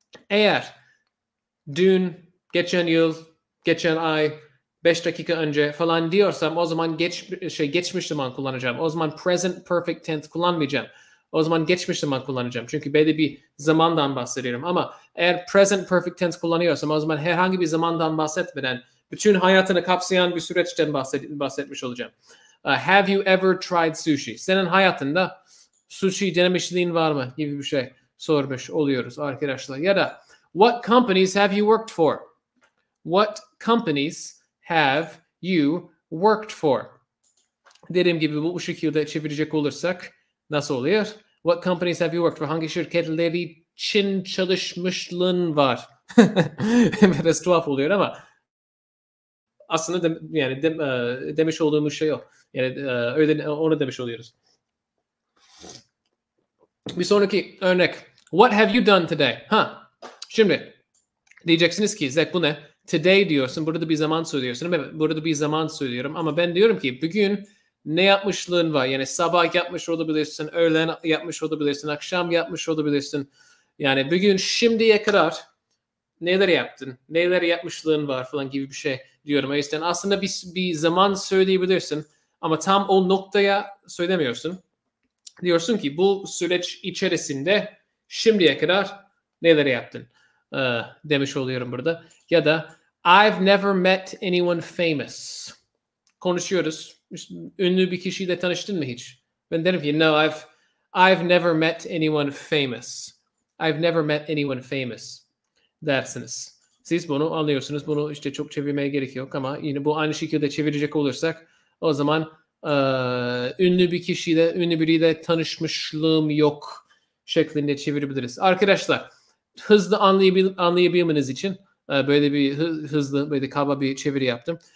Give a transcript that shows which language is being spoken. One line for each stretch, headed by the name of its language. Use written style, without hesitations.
Turkish: Eğer dün, geçen yıl, geçen ay, 5 dakika önce falan diyorsam o zaman geçmiş zaman kullanacağım. O zaman present perfect tense kullanmayacağım. O zaman geçmiş zaman kullanacağım. Çünkü belli bir zamandan bahsediyorum. Ama eğer present perfect tense kullanıyorsam o zaman herhangi bir zamandan bahsetmeden bütün hayatını kapsayan bir süreçten bahsetmiş olacağım.
English: Have you ever tried sushi?
Turkish: Senin hayatında sushi denemişliğin var mı gibi bir şey sormuş oluyoruz arkadaşlar. Ya da
English: what companies have you worked for? What companies have you worked for?
Turkish: Dediğim gibi bu şekilde çevirecek olursak nasıl oluyor?
English: What companies have you worked for?
Turkish: Hangi şirketleri için çalışmışlığın var? Biraz tuhaf oluyor ama aslında demiş olduğumuz şey o. Yani öyle onu demiş oluyoruz. Bir sonraki örnek.
English: What have you done today?
Turkish: Şimdi diyeceksiniz ki Zek bu ne? Today diyorsun. Burada bir zaman söylüyorsun. Evet, burada bir zaman söylüyorum. Ama ben diyorum ki bugün ne yapmışlığın var? Yani sabah yapmış olabilirsin, öğlen yapmış olabilirsin, akşam yapmış olabilirsin. Yani bugün şimdiye kadar neler yaptın? Neler yapmışlığın var falan gibi bir şey diyorum. O yüzden aslında bir zaman söyleyebilirsin. Ama tam o noktaya söylemiyorsun. Diyorsun ki bu süreç içerisinde şimdiye kadar neler yaptın? Demiş oluyorum burada. Ya da
English: I've never met anyone famous.
Turkish: Konuşuyoruz. Ünlü bir kişiyle tanıştın mı hiç? Ben derim ki
English: no, I've never met anyone famous. I've never met anyone famous
Turkish: dersiniz. Siz bunu anlıyorsunuz. Bunu işte çok çevirmeye gerek yok ama yine bu aynı şekilde çevirecek olursak o zaman ünlü biriyle tanışmışlığım yok şeklinde çevirebiliriz. Arkadaşlar hızlı anlayabilmeniz için böyle bir hızlı böyle kaba bir çeviri yaptım.